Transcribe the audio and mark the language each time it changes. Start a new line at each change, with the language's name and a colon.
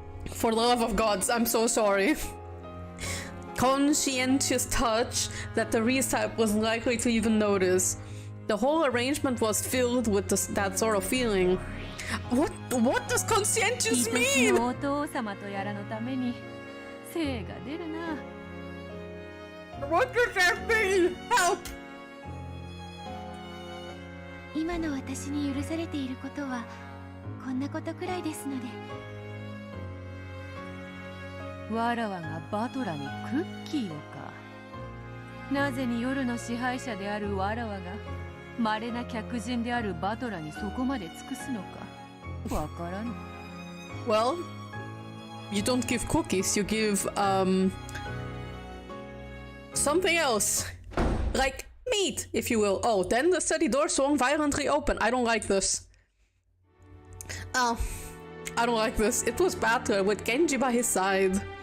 English: For the love of gods, I'm so sorry. Conscientious touch that the Reese-type was likely to even notice. The whole arrangement was filled with that sort of feeling. What does conscientious mean?
Japanese: お父様とやらのために精が出るな。
English: What does that mean? Help!
Japanese: 今の私に許されていることはこんなことくらいですので。わらわがバトラにクッキーをか。なぜに夜の支配者であるわらわが稀な客人であるバトラにそこまで尽くすのかわからぬ。
English: Well, you don't give cookies, you give something else. Like meat, if you will. Oh, then the study door swung violently open. I don't like this. I don't like this. It was Batra with Genji by his side.